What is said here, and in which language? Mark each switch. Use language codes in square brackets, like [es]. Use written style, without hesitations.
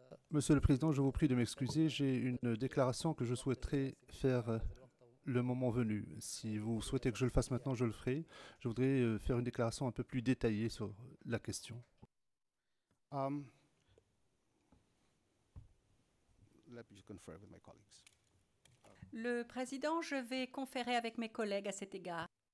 [fr] Monsieur le Président, je vous prie de m'excuser. J'ai une déclaration que je souhaiterais faire le moment venu. Si vous souhaitez que je le fasse maintenant, je le ferai. Je voudrais faire une déclaration un peu plus détaillée sur la question. [en] Let me just confer with my colleagues. [fr] Le président, je vais conférer avec mes collègues à cet égard.